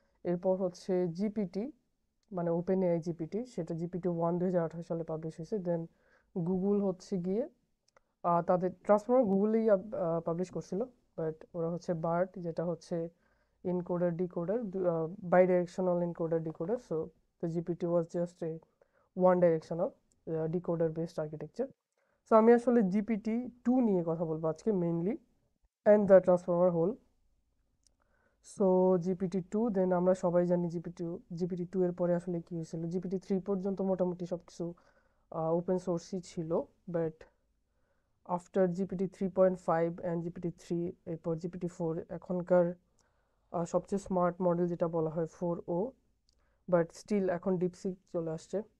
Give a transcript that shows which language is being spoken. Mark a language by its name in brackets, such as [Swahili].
[Bangla] এরপর হচ্ছে জিপিটি, মানে ওপেন এআই জিপিটি, সেটা GPT-1 2018 সালে পাবলিশ হয়েছে। দেন গুগল হচ্ছে গিয়ে তাদের ট্রান্সফর্মার গুগলেই পাবলিশ করছিল, বাট ওরা হচ্ছে বার্ট, যেটা হচ্ছে encoder decoder, bidirectional encoder decoder. [English] So the GPT was just a one directional decoder based architecture. [Bangla] So আমি আসলে GPT-2 নিয়ে কথা বলবো আজকে mainly, and the transformer whole. So GPT-2, দেন আমরা সবাই জানি GPT-2 এর পরে আসলে কি হয়েছিল। GPT-3 পর্যন্ত মোটামুটি সবকিছু ওপেন সোর্সই ছিল, but after GPT 3.5 and GPT-3, এরপর GPT-4, এখনকার সবচেয়ে স্মার্ট মডেল যেটা বলা হয় 4o, বাট স্টিল এখন ডিপসিক চলে আসছে।